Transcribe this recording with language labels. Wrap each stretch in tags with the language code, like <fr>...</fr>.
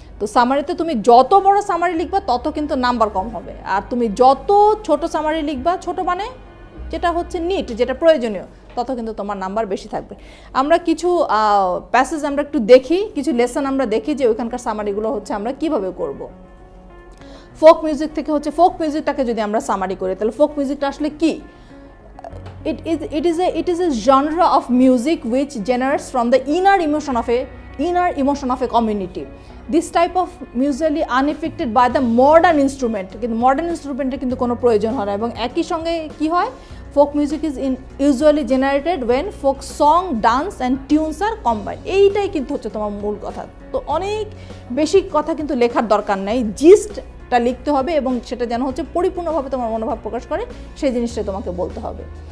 <bn>তো সামারিতে তুমি যত বড় সামারি লিখবা তত কিন্তু নাম্বার কম হবে, আর তুমি যত ছোট সামারি লিখবা, ছোট মানে যেটা হচ্ছে নিট, যেটা প্রয়োজনীয়, তত কিন্তু তোমার নাম্বার বেশি থাকবে। আমরা কিছু প্যাসেজ আমরা একটু দেখি, কিছু লেসন আমরা দেখি যে ওইখানকার সামারিগুলো হচ্ছে আমরা কিভাবে করব। ফোক মিউজিক থেকে হচ্ছে, ফোক মিউজিকটাকে যদি আমরা সামারি করি তাহলে ফোক মিউজিকটা আসলে কি?</bn> <en>It is a genre of music which generates from the inner emotion of a community. This type of usually unaffected by the modern instrument,</en> <bn>কিন্তু মডার্ন ইনস্ট্রুমেন্টের কিন্তু কোনো প্রয়োজন হয় না। এবং একই সঙ্গে কি হয়,</bn> <en>Folk music is usually generated when folk song, dance and tunes are combine.</en> <bn>এইটাই কিন্তু হচ্ছে তোমার মূল কথা। তো অনেক বেশি কথা কিন্তু লেখার দরকার নেই, জিস্টটা লিখতে হবে এবং সেটা যেন হচ্ছে পরিপূর্ণভাবে তোমার মনোভাব প্রকাশ করে, সেই জিনিসটা তোমাকে বলতে হবে।</bn>